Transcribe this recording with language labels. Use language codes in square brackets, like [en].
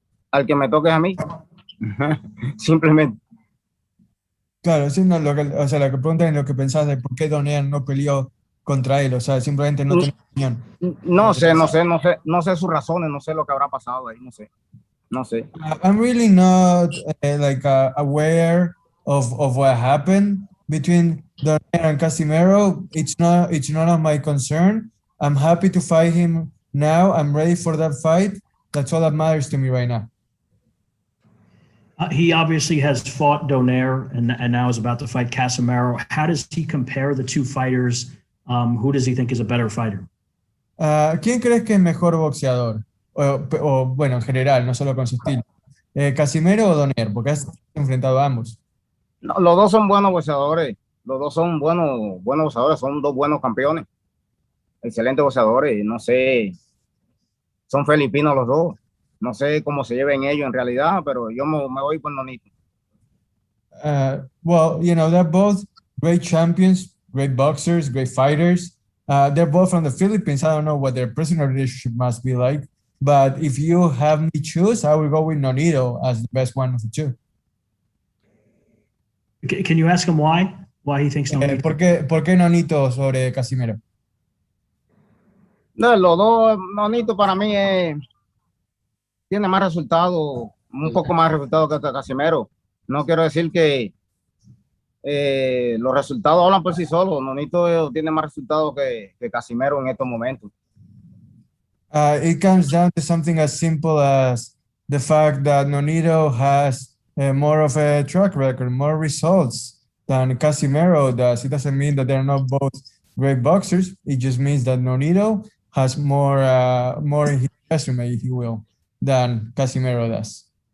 [es] Al que me toque es a mí. Simplemente. Claro, sí, no, o sea, lo que preguntan es lo que pensás de por qué Donear no peleó contra él, o sea, simplemente no tenés opinión. No sé sus razones, no sé lo que habrá pasado ahí, no sé. [en] I'm really not aware of what happened between Donaire and Casimero. It's not of my concern. I'm happy to fight him now. I'm ready for that fight. That's all that matters to me right now. He obviously has fought Donaire and now is about to fight Casimero. How does he compare the two fighters? Who does he think is a better fighter? [es] ¿Quién crees que es mejor boxeador? Bueno, en general, no solo con su estilo. ¿Casimero o Donaire? Porque has enfrentado a ambos. No, los dos son buenos boxeadores, los dos son buenos boxeadores, son dos buenos campeones, excelentes boxeadores, no sé, son filipinos los dos, no sé cómo se lleven ellos en realidad, pero yo me voy por Nonito. [en] Well, you know, they're both great champions, great boxers, great fighters. They're both from the Philippines. I don't know what their personal relationship must be like, but if you have me choose, I will go with Nonito as the best one of the two. Can you ask him why? Why he thinks Nonito? [es] ¿Por qué Nonito sobre Casimero? No, los dos, Nonito para mí tiene más resultados, un poco más resultados que Casimero. No quiero decir que los resultados hablan por sí solos. Nonito tiene más resultados que Casimero en estos momentos. [en] It comes down to something as simple as the fact that Nonito has more of a track record, more results than Casimero does. It doesn't mean that they're not both great boxers. It just means that Nonito has more in his resume, if you will, than Casimero does.